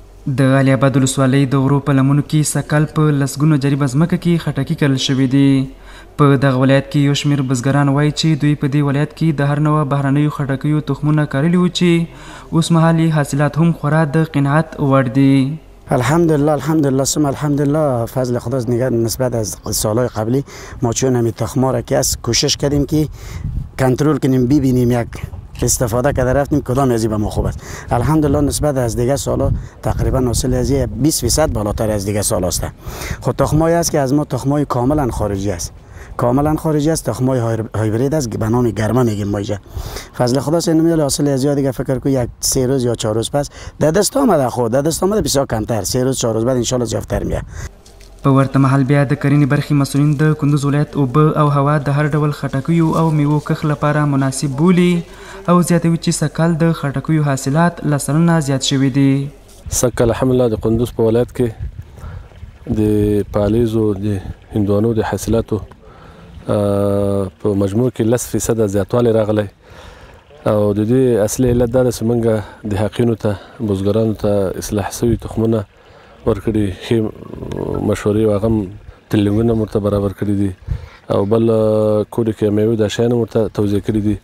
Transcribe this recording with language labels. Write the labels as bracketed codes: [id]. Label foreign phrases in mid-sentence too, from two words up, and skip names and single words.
[ps] د علي اباد ولسوالۍ د غرو په لمنو کې سږ کال په لسګونو جریبه ځمکه کې خټکي کرل شوي دي. په دغه ولایت کې یو شمېر بزګران وایي چې دوی په دې ولایت کې د هر نوع بهرنیو خټکیو تخمونه کرلي وو چې اوس مهال حاصلات هم خورا د قناعت وړ دي. [ar] الحمدلله ثم الحمدلله [fa] فضل خداست نگه نسبت از سالهای قبلی ما چون همین تخم‌ها را که از کوشش کردیم که کنترل کنیم ببینیم یک استفاده کرده رفتیم کدام ازی به ما خوب است. الحمدلله نسبت از دیگه سالا تقریبا حاصل ازی 20% بالاتر از دیگه سال است. خود تخمایی است که از ما تخمای کاملا خارجی است. تخمای هایبرید است به نام گرمه میگیم ما اینجا. فضل خداست نمیدونم حاصل ازی دیگه فکر کنم یک 3 روز یا 4 روز پس در دست آمده خود در دست آمده بسیار کمتر 3 روز 4 روز بعد [ar] ان شاء الله [fa] زیاتر میاد. [ps] په ورته مهال بیا د کرنې برخې مسؤلین د کندوز ولایت اوبه او هوا د هر ډول خټکیو او میوو کښت لپاره مناسب بولي او زیاتوي چې سږ کال د خټکیو حاصلات له سلنه زیات شوي دي. سږ کال الحمدلله د کندوز په ولایت کې د پالیزو د هندوانو د حاصلاتو په مجموع کې 10% زیاتوالی راغلی او د دې اصلي علت دا ده چې موږ د حقینو ته بزګرانو ته اصلاح شوي تخمونه ورکړي ښې مشورې او هغه هم ټریننګونه ورته برابر کړي دي او بل کورې کې میوې دا شیان ورته توضیح کړي دي.